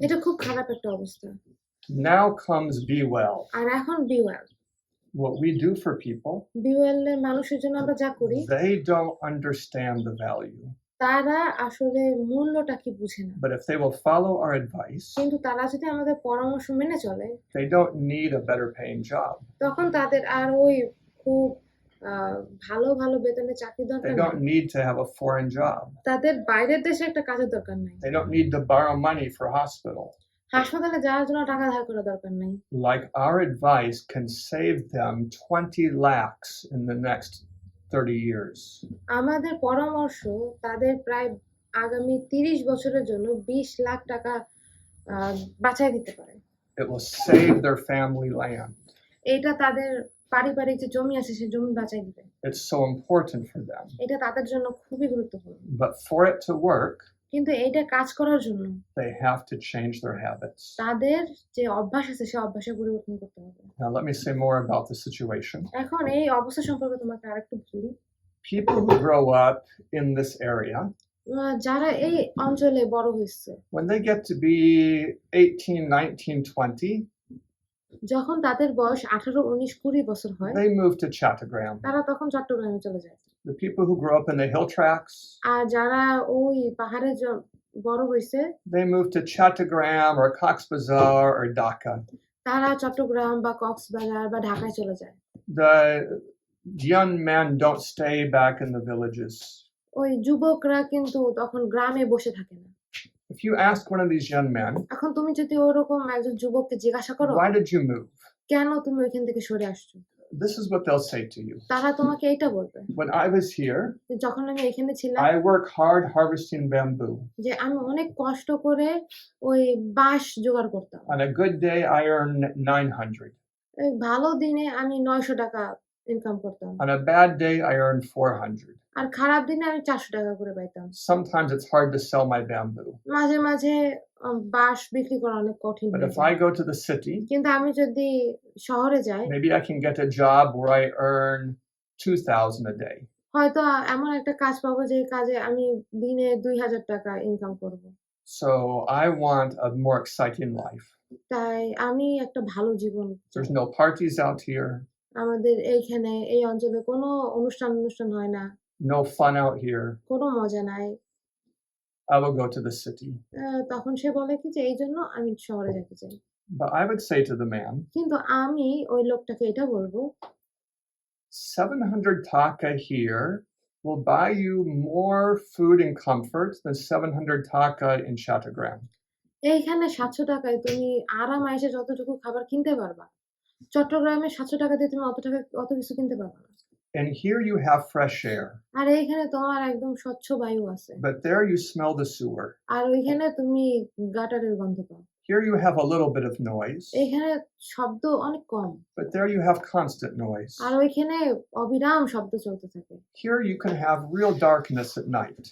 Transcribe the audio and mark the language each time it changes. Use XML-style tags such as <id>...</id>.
<bn>এটা খুব খারাপ একটা অবস্থা।</bn> <en>Now comes Be Well.</en> <bn>আর এখন bewail</bn> <en>What we do for people,</en> <bn>বিওয়েলের মানুষের জন্য আমরা যা করি</bn> <en>they don't understand the value.</en> <bn>তারা আসলে মূল্যটা কি বুঝে না।</bn> <en>But if they will follow our advice,</en> <bn>কিন্তু তারা যদি আমাদের পরামর্শ মেনে চলে</bn> <en>they don't need a better paying job.</en> <bn>তখন তাদের আর ওই খুব ভালো বেতনের চাকরি দরকার</bn> <en>They</en> <bn>নেই।</bn> <en>don't need to have a foreign job.</en> <bn>তাদের বাইরের দেশে একটা কাজের দরকার নাই।</bn> <en>They don't need to borrow money for hospital.</en> <bn>হাসপাতালে যাওয়ার জন্য টাকা ধার করা দরকার নাই।</bn> <en>Like our advice can save them 20 lakhs in the next 30 years.</en> <bn>আমাদের পরামর্শ তাদের প্রায় আগামী 30 বছরের জন্য 20 লাখ টাকা বাঁচায় দিতে পারে।</bn> <en>It will save their family land.</en> <bn>এটা তাদের পারিবারিক যে জমি আছে সেই জমি বাঁচায় দিবে।</bn> <en>It's so important for them.</en> <bn>এটা তাদের জন্য খুবই গুরুত্বপূর্ণ।</bn> <en>But for it to work,</en> <bn>কিন্তু এইটা কাজ করার জন্য</bn> <en>they have to change their habits.</en> <bn>তাদের যে অভ্যাস আছে সেই অভ্যাসে পরিবর্তন করতে হবে।</bn> <en>Now let me say more about the situation.</en> <bn>এখন এই অবস্থা সম্পর্কে তোমাকে আরেকটু বলি।</bn> <en>people who grow up in this area,</en> <bn>যারা এই অঞ্চলে বড় হয়েছে,</bn> <en>when they get to be 18, 19, 20,</en> <bn>যখন তাদের বয়স 18, 19, 20 বছর হয়,</bn> <en>they move to Chattogram.</en> <bn>তারা তখন চট্টগ্রামে চলে যায়।</bn> <en>The people who grow up in the hill tracts,</en> <bn>আর যারা ওই পাহাড়ে বড় হয়েছে,</bn> <en>they move to Chattogram or Cox's Bazar or Dhaka.</en> <bn>তারা চট্টগ্রাম বা কক্সবাজার বা ঢাকায় চলে যায়।</bn> <en>The young men don't stay back in the villages.</en> <bn>ওই যুবকরা কিন্তু তখন গ্রামে বসে থাকে না।</bn> <en>If you ask one of these young men,</en> <bn>এখন তুমি যদি ওরকম একজন যুবককে জিজ্ঞাসা করো,</bn> <en>why did you move?</en> <bn>কেন তুমি ওইখান থেকে সরে আসছো,</bn> <en>This is what they'll say to you.</en> <bn>তারা তোমাকে এইটা বলবে,</bn> <en>When I was here,</en> <bn>যে যখন আমি এখানে ছিলাম,</bn> <en>I worked hard harvesting bamboo.</en> <bn>যে আমি অনেক কষ্ট করে ওই বাঁশ জোগাড় করতাম।</bn> <en>On a good day, I earned 900.</en> <bn>এই ভালো দিনে আমি 900 টাকা ইনকাম করতাম,</bn> <en>On a bad day, I earned 400.</en> <bn>আর খারাপ দিনে আমি 400 টাকা করে পাইতাম।</bn> <en>Sometimes it's hard to sell my bamboo.</en> <bn>মাঝে মাঝে বাঁশ বিক্রি করা অনেক কঠিন</bn> <en>But</en> <bn>হয়ে</bn> <en>if</en> <bn>যায়।</bn> <en>I go to the city,</en> <bn>কিন্তু আমি যদি শহরে যাই,</bn> <en>maybe I can get a job where I earn 2,000 a day.</en> <bn>হয়তো এমন একটা কাজ পাবো যে কাজে আমি দিনে 2000 টাকা ইনকাম করব।</bn> <en>So I want a more exciting life.</en> <bn>তাই আমি একটা ভালো জীবন চাই।</bn> <en>There's no parties out here,</en> <bn>আমাদের এইখানে এই অঞ্চলে কোনো অনুষ্ঠান হয় না,</bn> <en>no fun out here.</en> <bn>কোনো মজা নাই।</bn> <en>I will go to the city.</en> <bn>তখন সে বলে কি যে এই জন্য আমি শহরে যেতে চাই।</bn> <en>But I would say to the man,</en> <bn>কিন্তু আমি ওই লোকটাকে এটা বলবো,</bn> <en>700 taka here will buy you more food and comfort than 700 taka in Chattogram.</en> <bn>এইখানে 700 টাকায় তুমি আরাম আয়েশে যতটুকু খাবার কিনতে পারবা, চট্টগ্রামে 700 টাকা দিয়ে তুমি অত কিছু কিনতে পারবা না।</bn> <en>And here you have fresh air,</en> <bn>আর এইখানে তোমার একদম স্বচ্ছ বায়ু আছে,</bn> <en>but there you smell the sewer.</en> <bn>আর ওইখানে তুমি গাটারের গন্ধ পাও।</bn> <en>Here you have a little bit of noise,</en> <bn>এইখানে শব্দ অনেক কম,</bn> <en>but there you have constant noise.</en> <bn>আর ওইখানে অবিরাম শব্দ চলতে থাকে।</bn> <en>Here you can have real darkness at night,</en>